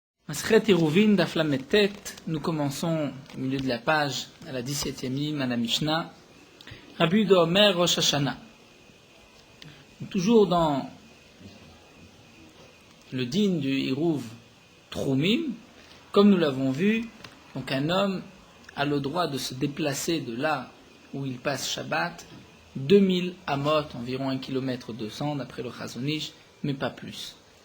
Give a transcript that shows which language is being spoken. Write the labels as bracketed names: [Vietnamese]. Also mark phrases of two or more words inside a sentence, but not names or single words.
[Hebrew] מסכת עירובין דף ל"ט, [French] nous commençons au milieu de la page à la 17e ligne à la Mishnah. [Hebrew] רבי יהודה אומר ראש השנה. [French] Toujours dans le din du [Hebrew] עירוב תחומין, [French] comme nous l'avons vu, donc un homme a le droit de se déplacer de là où il passe Shabbat 2000 amot, environ 1 km 200 d'après le Chazon Ish, mais pas plus.